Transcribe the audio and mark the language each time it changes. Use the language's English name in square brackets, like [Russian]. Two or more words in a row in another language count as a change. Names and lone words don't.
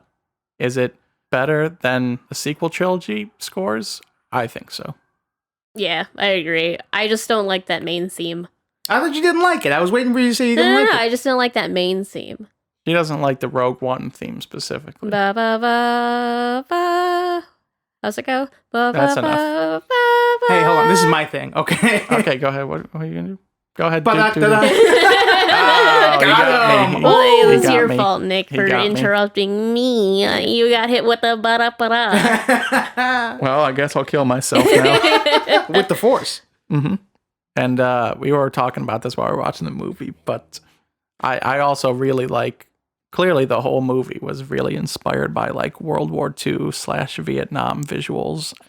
[English] Is it better than the sequel trilogy scores? I think so. Yeah, I agree. I just don't like that main theme. I thought you didn't like it. I was waiting for you to say you didn't like it. I just don't like that main theme. He doesn't like the Rogue One theme specifically. Ba ba ba ba. How's it go? Ba, That's ba, enough. ba, ba, Hey, hold on. This is my thing, okay? Okay, go ahead. What are you going to do? Go ahead. Ba-da-da-da. Oh, you got me. Well, it was He got your me. fault, Nick, He for got me. interrupting me. You got hit with the ba-da-ba-da. Well, I guess I'll kill myself now. With the Force. And we were talking about this while we were watching the movie, but I also really like, clearly the whole movie was really inspired by like World War II / Vietnam visuals.